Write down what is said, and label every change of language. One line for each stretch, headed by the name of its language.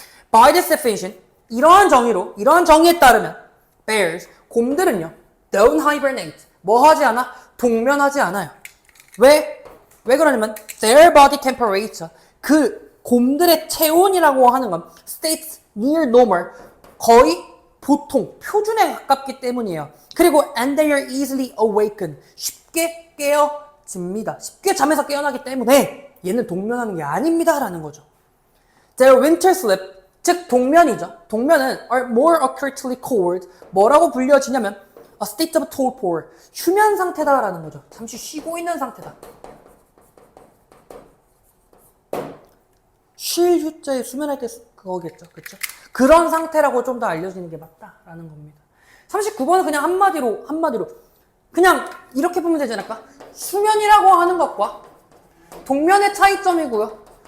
English: By this definition,
Korean: 이러한 정의에 따르면 bears, 곰들은요,
English: don't hibernate,
Korean: 뭐 하지 않아? 동면하지 않아요. 왜 그러냐면
English: their body temperature,
Korean: 그 곰들의 체온이라고 하는 건
English: stays near normal,
Korean: 거의 보통 표준에 가깝기 때문이에요. 그리고
English: and they are easily awakened,
Korean: 쉽게 깨어집니다. 쉽게 잠에서 깨어나기 때문에 얘는 동면하는 게 아닙니다 라는 거죠.
English: Their winter sleep,
Korean: 즉 동면이죠. 동면은
English: are more accurately called,
Korean: 뭐라고 불려지냐면
English: a state of torpor,
Korean: 휴면 상태다 라는 거죠. 잠시 쉬고 있는 상태다. 쉴 휴자에 수면할 때 그거겠죠. 그렇죠? 그런 상태라고 좀 더 알려지는 게 맞다라는 겁니다. 39번은 그냥 한마디로 그냥 이렇게 보면 되지 않을까? 수면이라고 하는 것과 동면의 차이점이고요.